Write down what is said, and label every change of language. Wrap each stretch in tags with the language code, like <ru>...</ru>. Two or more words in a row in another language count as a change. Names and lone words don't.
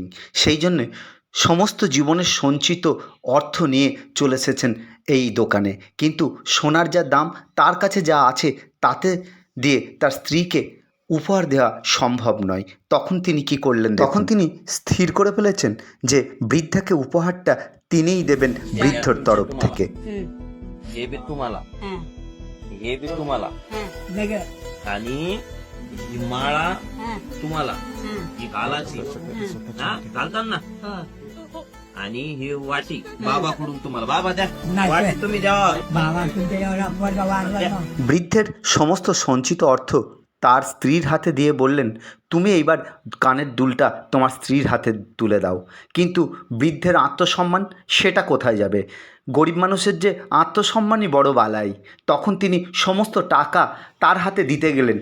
<bn>সেই জন্যে সমস্ত জীবনের সঞ্চিত অর্থ নিয়ে চলে এসেছেন এই দোকানে। কিন্তু সোনার যা দাম, তার কাছে যা আছে তাতে দিয়ে তার স্ত্রীকে উপহার দেওয়া সম্ভব নয়। তখন তিনি কি করলেন? তখন তিনি স্থির করে ফেলেছেন যে বৃদ্ধাকে উপহারটা তিনিই দেবেন বৃদ্ধর তরফ থেকে।</bn> <mr>हे बी तुम्हाला हे बी तुम्हाला आणि ही माळा तुम्हाला ही घालाची हा घालतात ना आणि ही वाटी बाबाकडून तुम्हाला बाबा द्या वाटी तुम्ही द्या</mr> <bn>বৃদ্ধের সমস্ত সঞ্চিত অর্থ তার স্ত্রীর হাতে দিয়ে বললেন, তুমি এইবার কানের দুলটা তোমার স্ত্রীর হাতে তুলে দাও। কিন্তু বৃদ্ধের আত্মসম্মান সেটা কোথায় যাবে? গরিব মানুষের যে আত্মসম্মানই বড় বালাই। তখন তিনি সমস্ত টাকা তার হাতে দিতে গেলেন।</bn>